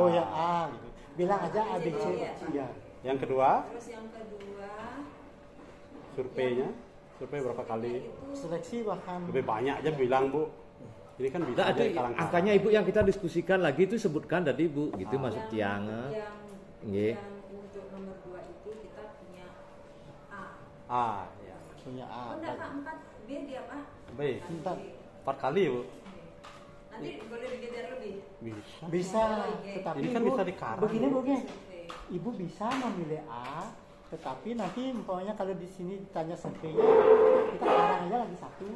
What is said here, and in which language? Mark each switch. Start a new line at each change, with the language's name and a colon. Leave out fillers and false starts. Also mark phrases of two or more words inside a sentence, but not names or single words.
Indonesian: Oh ya A gitu. Bilang aja A B C. Ya. Yang kedua, Terus yang kedua surveinya. Survei berapa kali? itu Seleksi bahkan Lebih banyak aja bilang, Bu. Ini kan bisa Enggak ada dari kalangan. angkanya Ibu yang kita diskusikan lagi itu sebutkan tadi Bu, gitu masuk tiang.
Balinese: Nggih.
Indonesian: yang untuk nomor 2 itu kita punya A. A ya. punya A. Oh enggak Pak, 4 B dia Pak. B. Bentar. 4 kali, Bu. Nanti boleh dikejar lebih. Bisa. Bisa, tetapi Ini kan Ibu, bisa dikarang. begini Bu, Ge. Survei. Ibu bisa memilih A, tetapi nanti umpamanya kalau di sini ditanya surveinya, kita karang aja lagi satu.